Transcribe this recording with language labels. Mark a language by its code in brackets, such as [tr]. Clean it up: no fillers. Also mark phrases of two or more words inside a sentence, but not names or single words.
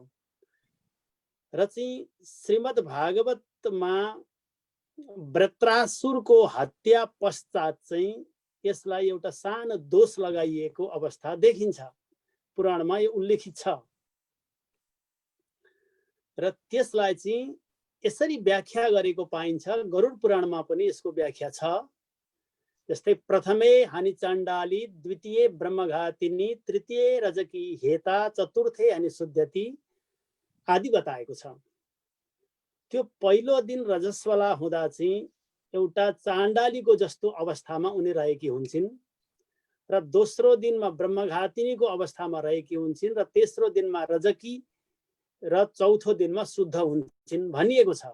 [ne] र चाहिँ श्रीमद् भागवतमा वृत्रासुरको हत्या पश्चात चाहिँ यसलाई एउटा सानो दोष लगाइएको अवस्था देखिन्छ, पुराणमा यो उल्लेखित छ। र त्यसलाई चाहिँ यसरी व्याख्या गरेको पाइन्छ, गरुड पुराणमा पनि यसको व्याख्या छ। [sa] जस्तै प्रथमे हानि चाण्डाली, द्वितीय ब्रह्मघातिनी, तृतीय रजकी हेता, चतुर्थे हानि शुद्धति [ne] आदि बताएको छ। त्यो पहिलो दिन रजस्वला हुँदा चाहिँ एउटा चाण्डालीको जस्तो अवस्थामा उनी रहेकी हुन्छन्, र दोस्रो दिनमा ब्रह्मघातिनीको अवस्थामा रहेकी हुन्छन्, र तेस्रो दिनमा रजकी र चौथो दिनमा शुद्ध हुन्छन् भनिएको छ।